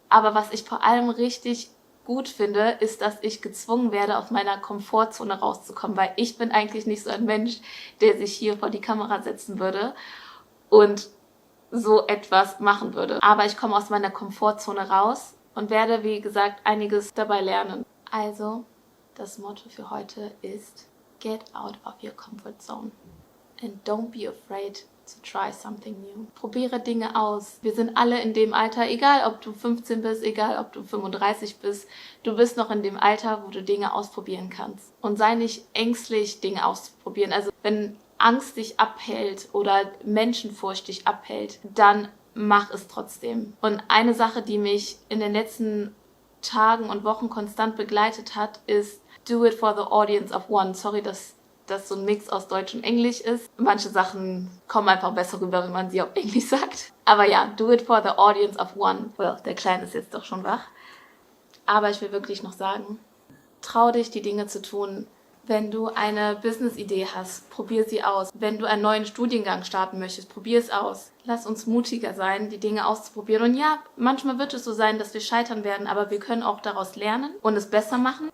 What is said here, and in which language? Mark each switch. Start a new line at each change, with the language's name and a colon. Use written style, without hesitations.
German: Aber was ich vor allem richtig gut finde, ist, dass ich gezwungen werde, aus meiner Komfortzone rauszukommen, weil ich bin eigentlich nicht so ein Mensch, der sich hier vor die Kamera setzen würde und so etwas machen würde. Aber ich komme aus meiner Komfortzone raus und werde, wie gesagt, einiges dabei lernen. Also, das Motto für heute ist:
English: Get out of your comfort zone and don't be afraid to try something new.
German: Probiere Dinge aus. Wir sind alle in dem Alter, egal ob du 15 bist, egal ob du 35 bist, du bist noch in dem Alter, wo du Dinge ausprobieren kannst. Und sei nicht ängstlich, Dinge auszuprobieren. Also wenn Angst dich abhält oder Menschenfurcht dich abhält, dann mach es trotzdem. Und eine Sache, die mich in den letzten Tagen und Wochen konstant begleitet hat, ist
English: do it for the audience of one.
German: Sorry, dass das so ein Mix aus Deutsch und Englisch ist. Manche Sachen kommen einfach besser rüber, wenn man sie auf Englisch sagt. Aber ja,
English: do it for the audience of one. Well,
German: der Kleine ist jetzt doch schon wach. Aber ich will wirklich noch sagen, trau dich, die Dinge zu tun. Wenn du eine Business-Idee hast, probier sie aus. Wenn du einen neuen Studiengang starten möchtest, probier es aus. Lass uns mutiger sein, die Dinge auszuprobieren. Und ja, manchmal wird es so sein, dass wir scheitern werden, aber wir können auch daraus lernen und es besser machen.